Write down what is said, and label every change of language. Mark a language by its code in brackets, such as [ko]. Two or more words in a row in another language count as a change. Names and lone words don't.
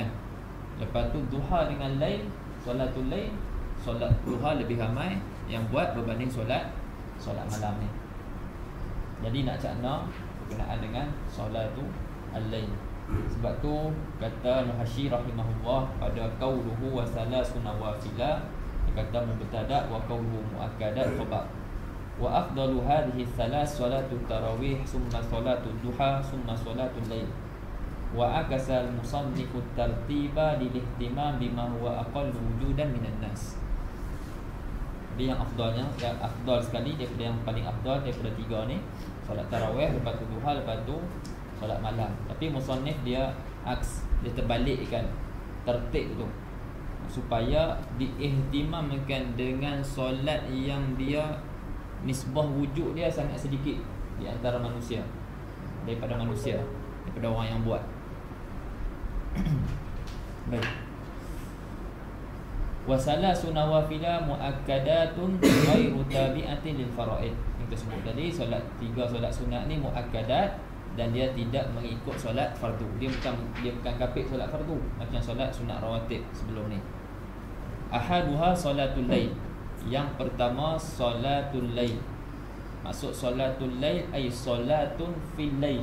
[ms] Lepas tu duha dengan lail, [ar] صلاة الليل, [ms] solat duha lebih ramai yang buat berbanding solat malam ni. Jadi nak cakna berkenaan dengan [ar] صلاة الليل. [ms] Sebab tu kata Muhasyi rahimahullah pada [ar] قوله وثلاث نوافل, [ms] dia kata [ar] مبتدأ وقوله مؤكدات خبر. وأفضل هذه الثلاث صلاة التراويح ثم صلاة الضحى ثم صلاة الليل. وعكس المصنف الترتيب للاهتمام بما هو أقل وجودا من الناس. [ms] Jadi yang afdalnya, yang afdal sekali daripada yang paling afdal daripada tiga ni, solat tarawih, lepas tu duha, lepas tu solat malam. Tapi musannif dia aks, dia terbalikkan tertib tu supaya diihtimamkan dengan solat yang dia nisbah wujud dia sangat sedikit di antara manusia, daripada orang yang buat. Baik. [ar] وثلاث نوافل مؤكدة غير تابعة للفرائض. [ms] Yang tersebut tadi, tiga solat sunat ni muakkadat, dan dia tidak mengikut solat fardu. Dia bukan kapit solat fardu macam solat sunat rawatib sebelum ni. [ar] أحدها صلاة الليل. [ms] Yang pertama [ar] صلاة الليل. [ms] Maksud [ar] صلاة الليل أي صلاة في الليل.